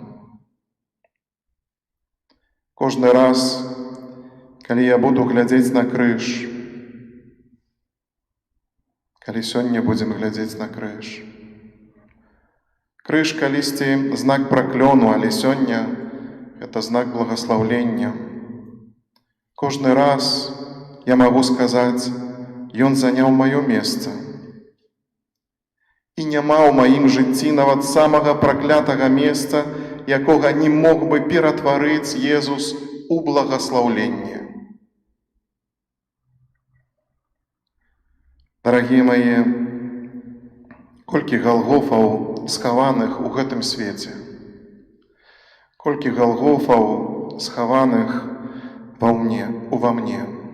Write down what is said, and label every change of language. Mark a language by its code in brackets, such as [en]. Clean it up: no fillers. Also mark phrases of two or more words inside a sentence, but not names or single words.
[be] Кожны раз, калі я буду глядзець на крыж, калі сёння будзем глядзець на крыж. Крыж калісьці знак праклёну, але сёння [ru] это знак благословления. [be] Кожны раз [ru] я могу сказать, Ён занял мое место. [be] І няма ў маім жыцці нават самага праклятага месца, якога не мог бы ператварыць Езус у благословленне. Дарагія мае, колькі галгофаў схаваных у гэтым свеце, колькі галгофаў схаваных ува мне.